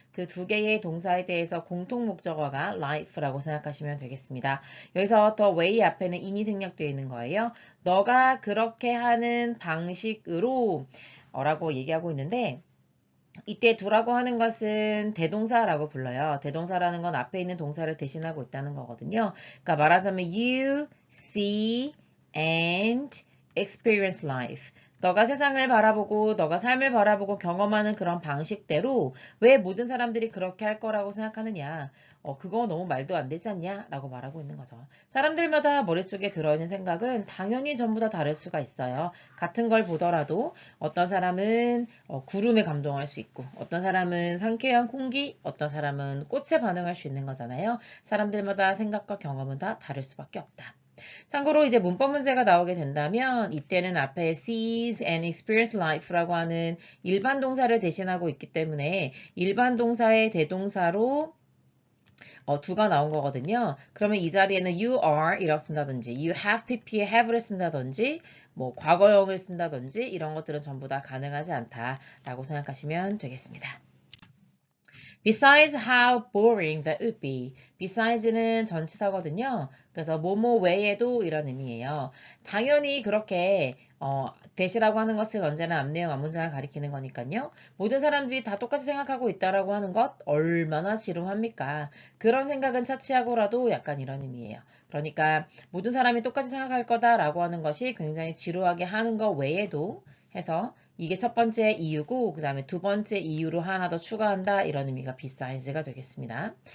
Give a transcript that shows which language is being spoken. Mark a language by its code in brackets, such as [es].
[ko] 그 2개의 동사에 대해서 공통 목적어가 life라고 생각하시면 되겠습니다. 여기서 the way 앞에는 in이 생략되어 있는 거예요. 너가 그렇게 하는 방식으로 라고 얘기하고 있는데 이때 두라고 하는 것은 대동사라고 불러요. 대동사라는 건 앞에 있는 동사를 대신하고 있다는 거거든요. 그러니까 말하자면 [en] you see and experience life. [ko] 너가 세상을 바라보고 너가 삶을 바라보고 경험하는 그런 방식대로 왜 모든 사람들이 그렇게 할 거라고 생각하느냐. 그거 너무 말도 안 되지 않냐? 라고 말하고 있는 거죠. 사람들마다 머릿속에 들어있는 생각은 당연히 전부 다 다를 수가 있어요. 같은 걸 보더라도 어떤 사람은 구름에 감동할 수 있고 어떤 사람은 상쾌한 공기, 어떤 사람은 꽃에 반응할 수 있는 거잖아요. 사람들마다 생각과 경험은 다 다를 수밖에 없다. 참고로 이제 문법 문제가 나오게 된다면 이때는 앞에 [en] sees and experience life [ko] 라고 하는 일반 동사를 대신하고 있기 때문에 일반 동사의 대동사로 do가 나온 거거든요. 그러면 이 자리에는 [en] you are [ko] 이라고 쓴다든지 [en] you have pp [ko] 에 have를 쓴다든지 뭐 과거형을 쓴다든지 이런 것들은 전부 다 가능하지 않다라고 생각하시면 되겠습니다. [en] Besides how boring that would be. [ko] Besides,는 전치사거든요. 그래서 뭐뭐 외에도 이런 의미예요. 당연히 그렇게 대시라고 하는 것은 언제나 앞내용 앞문장을 가리키는 거니까요. 모든 사람들이 다 똑같이 생각하고 있다라고 하는 것 얼마나 지루합니까? 그런 생각은 차치하고라도 약간 이런 의미예요. 그러니까 모든 사람이 똑같이 생각할 거다라고 하는 것이 굉장히 지루하게 하는 것 외에도 해서 이게 첫 번째 이유고 그 다음에 두 번째 이유로 하나 더 추가한다 이런 의미가 besides,가 되겠습니다.